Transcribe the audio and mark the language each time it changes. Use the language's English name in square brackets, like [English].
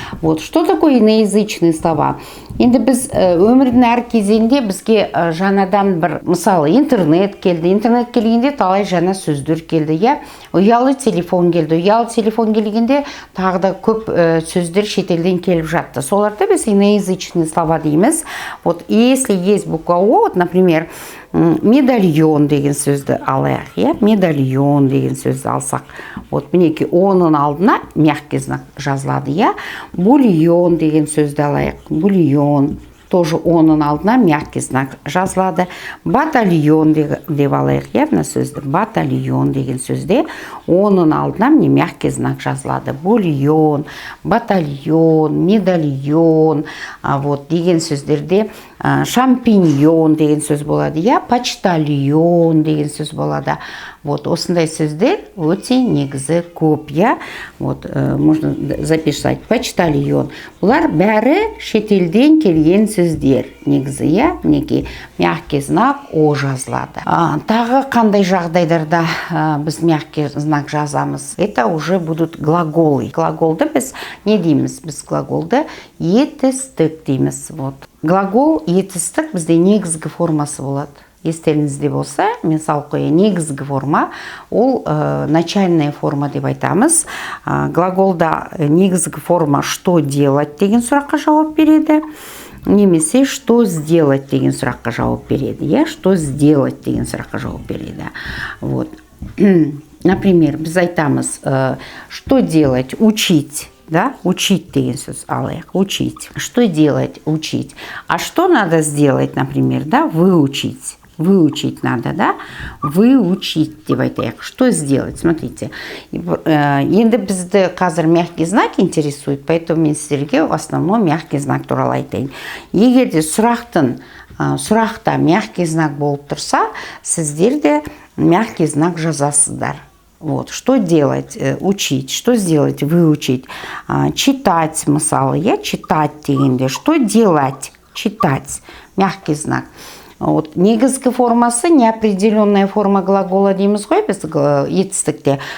[Russian] Вот, что такое иноязычные слова? [Kazakh] Енді біз өмірдің әр кезеңде бізге жаңадан бір, мысалы, интернет келгенде талай жаңа сөздер келді, я. Ұялы телефон келгенде тағы да көп сөздер шетелден келіп жатты. Соларды біз иноязычные слова дейміз. [Russian] Вот если есть буква О, вот, например, [Kazakh] медальон деген сөзді алайық, я, медальон деген сөзді алсақ, вот мінеки оның алдына мягкий знак жазылады, я. Бульон деген сөзді алайық, бульон, тоже оның алдына мягкий знак жазылады. Батальон деп алайық, я, мына сөзді, батальон деген сөзде оның алдына міне мягкий знак жазылады. Бульон, батальон, медальон, вот деген сөздерде шампиньон деген сөз болады, я, почтальон деген сөз болады. Вот осындай сөздер өте негізі көп, я. [Russian] Вот можно записать почтальон. [Kazakh] Бұлар бәрі шетелден келген сөздер. Негізі, я, мінекей мягкий знак О жазылады. Тағы қандай жағдайдарда біз мягкий знак жазамыз? [Russian] Это уже будут глаголы. [Kazakh] Глаголды біз не дейміз? Біз глаголды етістік дейміз. Вот. Глагол етістік бізде негізгі формасы болады. Естеріңізде болса, мен салып қояйын, негізгі форма, ол начальная форма деп айтамыз. Глаголда негізгі форма [Russian] «что делать» [Kazakh] деген сұраққа жауап береді. Немесе [Russian] «что сделать» [Kazakh] деген сұраққа жауап береді. Я, [Russian] «что сделать» [Kazakh] деген сұраққа жауап береді. [Russian] Вот. Например, [Kazakh] біз айтамыз [Russian] «что делать?» Учить. Да? Учить деген сөз алайық. Учить. Что делать? Учить. А что надо сделать, например, да? Выучить. Выучить надо, да? Выучить [Kazakh] деп айтайық. [Russian] Что сделать? Смотрите. [Kazakh] Енді бізді қазір мягкий знак [Russian] интересует, поэтому [Kazakh] мен сіздерге [Russian] в основном [Kazakh] мягкий знак туралы айтайын. Егер де сұрақта мягкий знак болып тұрса, сіздер де мягкий знак жазасыздар. [Russian] Вот, что делать? Учить. Что сделать? Выучить. [Kazakh] Читать, мысалы, я, читать дегенде. [Russian] Что делать? Читать. Мягкий знак. [Kazakh] Вот, негізгі формасы [Russian] неопределенная форма глагола [Kazakh] дейміз ғой, біз етістікте.